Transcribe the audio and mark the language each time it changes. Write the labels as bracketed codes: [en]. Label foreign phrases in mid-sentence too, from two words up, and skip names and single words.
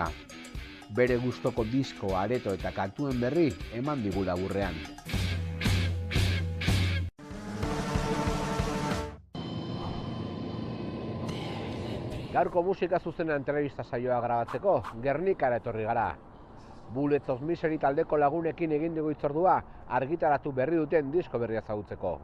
[eu] Bere gustoko disko, areto eta kantuen berri eman digu laburrean. Gaurko musika zuzenean telebista saioa grabatzeko, Gernikara etorri gara. Bullets of Misery taldeko lagunekin egin dugu hitzordua argitaratu berri duten disko berria ezagutzeko.